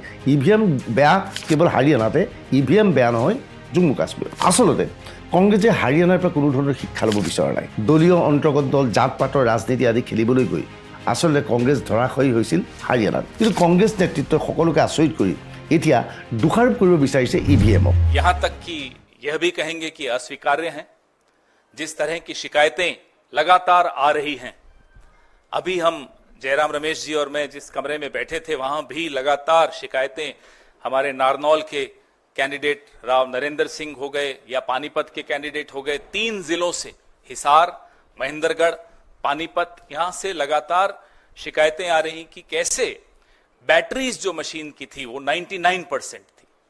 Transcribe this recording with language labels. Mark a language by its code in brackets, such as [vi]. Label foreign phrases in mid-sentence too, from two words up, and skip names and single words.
[as] EVM বেয়া কেৱল হাৰিয়ানাতে, EVM বেয়া নহয় জম্মু কাশ্মীৰ। আচলতে কংগ্ৰেছে হাৰিয়ানাৰ পৰা কোনো ধৰণৰ শিক্ষা ল'ব বিচৰা নাই। দলীয় অন্তৰ্গত দল, জাত পাতৰ ৰাজনীতি আদি খেলিবলৈ গৈ আচলতে কংগ্ৰেছ ধৰাশায়ী হৈছিল হাৰিয়ানাত। কিন্তু কংগ্ৰেছ নেতৃত্বই সকলোকে আচৰিত কৰি এতিয়া দোষাৰোপ কৰিব বিচাৰিছে EVMক। [hi] यहाँ तक कि यह भी कहेंगे कि अस्वीकार्य हैं। जिस तरह की शिकायतें लगातार आ रही हैं, अभी हम जयराम रमेश जी और मैं जिस कमरे में बैठे थे वहां भी लगातार शिकायतें हमारे नारनौल के कैंडिडेट राव नरेंद्र सिंह हो गए या पानीपत के कैंडिडेट हो गए, 3 जिलों से हिसार, महेंद्रगढ़, पानीपत, यहां से लगातार शिकायतें आ रही कि कैसे बैटरीज जो मशीन की थी वो 99% थी,